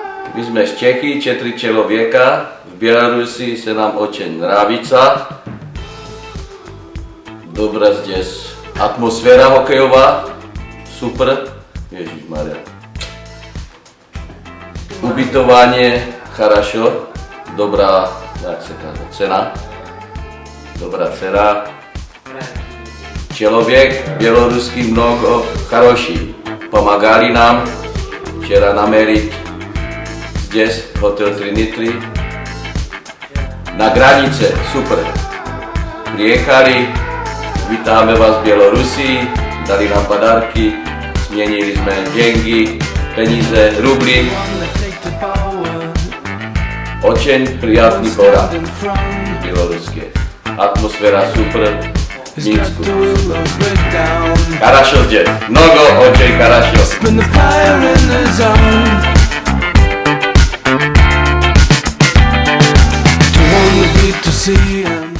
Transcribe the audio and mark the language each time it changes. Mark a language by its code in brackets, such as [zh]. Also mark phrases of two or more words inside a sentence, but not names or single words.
[cs] My jsme z Čechy, 4 člověka, v Bělorusi se nám [ru] очень нравится. [cs] Dobrá здесь atmosféra hokejová, super, ježišmarja. Ubytovanie, хорошо, dobrá, jak se káže, cena, dobrá cena. Člověk běloruský mnoho хороший, pomágali nám, včera na Merit, здесь hotel Trinity, na granice, super. Приехали, vítáme vás v Bělorusii, dali nám padarky, změnili jsme деньги, peníze, rubly. [ru] Очень приятный город, белорусский. Атмосфера супер, Минску супер. Хорошо здесь, много, очень хорошо. To see